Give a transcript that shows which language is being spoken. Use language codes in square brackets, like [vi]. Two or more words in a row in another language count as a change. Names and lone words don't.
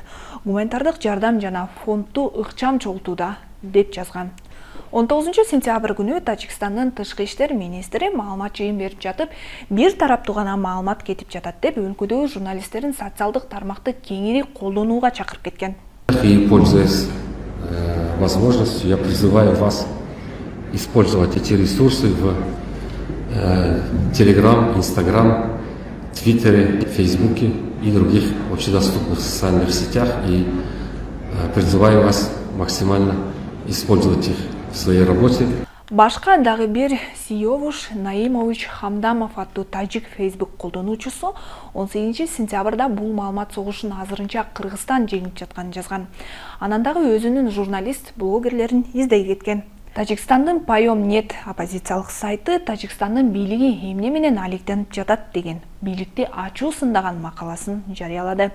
[ky] Гуманитардык жардам жана фондду ыкчам чогултууда, деп жазган. 19 сентябрь күнү Тажикстандын тышкы иштер министри маалымат жыйын берип жатып, бир тараптуу гана маалымат кетип жатат деп өлкөдөгү журналисттерин социалдык тармакты кеңири колдонууга чакырып кеткен. [ru] И, пользуясь возможностью, я призываю вас использовать эти ресурсы в Telegram, Instagram, Твиттере, Фейсбуке и других общедоступных социальных сетях. И призываю вас максимально использовать их в своей работе. [ky] Башка дагы бир Сиёвуш Наимович Хамдамов аттуу тажик Facebook колдонуучусу 18 сентябрда бул маалымат согушун азырынча Кыргызстан жеңип жатканын жазган. Анан дагы өзүнүн журналист, блогерлерин издей кеткен. Тажикстандын Пайом.нет оппозициялык сайты Тажикстандын бийлиги эмне менен алектенип жатат деген бийликти ачуу сындаган макаласын жарыялады.